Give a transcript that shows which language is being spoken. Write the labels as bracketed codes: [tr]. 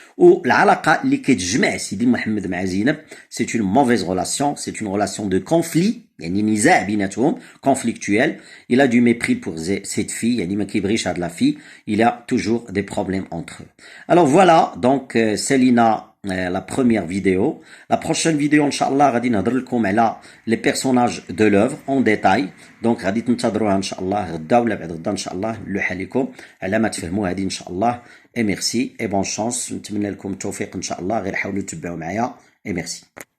[ar] والعلاقة اللي كتجمع سيدي محمد مع زينب [fr] c'est une mauvaise relation, c'est une relation de conflit [ar] يعني نزاع بيناتهم [fr] conflictuel. Il a du mépris pour cette fille [ar] يعني ما كيبغيش هاد [fr] la fille. Il y a toujours des problèmes entre eux. Alors voilà donc Célina la première vidéo. La prochaine vidéo inchallah [ar] غادي نهضر لكم على [fr] les personnages de l'œuvre en détail. [ar] donc غادي تنتظروها inchallah غدا ولا بعد غدا inchallah نلوحها لكم على ما تفهموا هذه inchallah. [fr] et merci et bonne chance [ar] نتمنى لكم التوفيق inchallah غير حاولوا تتبعوا معايا [fr] et merci.